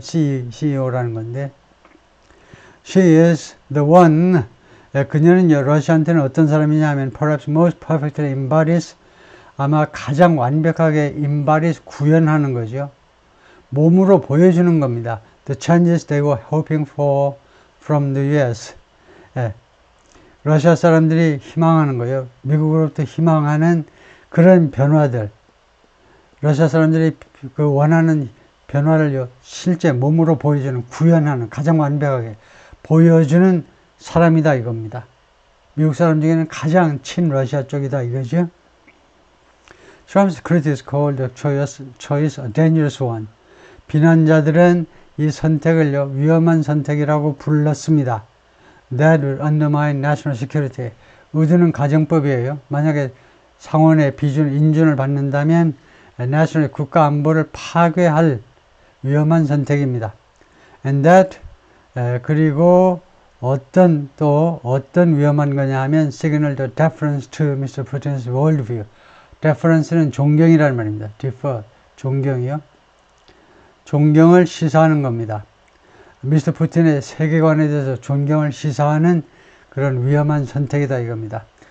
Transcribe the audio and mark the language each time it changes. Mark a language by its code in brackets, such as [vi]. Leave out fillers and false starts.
[ko] CEO라는 건데, [en] She is the one, [ko] 그녀는요, 러시아한테는 어떤 사람이냐 하면, [en] perhaps most perfectly embodies, [ko] 아마 가장 완벽하게 embodies, 구현하는 거죠. 몸으로 보여주는 겁니다. [en] The changes they were hoping for from the US. [ko] 러시아 사람들이 희망하는 거예요. 미국으로부터 희망하는 그런 변화들. 러시아 사람들이 그 원하는 변화를요, 실제 몸으로 보여주는, 구현하는, 가장 완벽하게 보여주는 사람이다 이겁니다. 미국 사람 중에는 가장 친러시아 쪽이다 이거죠. [en] Trump's critics called the choice a dangerous one. [ko] 비난자들은 이 선택을요, 위험한 선택이라고 불렀습니다. [en] That will undermine national security. [ko] 의두는 가정법이에요. 만약에 상원의 인준을 받는다면 national 국가 안보를 파괴할 위험한 선택입니다. [en] And that [ko] 그리고 어떤 위험한 거냐 하면 [en] signal the deference to Mr. Putin's worldview. [ko] deference는 존경이라는 말입니다. defer 존경이요. 존경을 시사하는 겁니다. 미스터 푸틴의 세계관에 대해서 존경을 시사하는 그런 위험한 선택이다 이겁니다.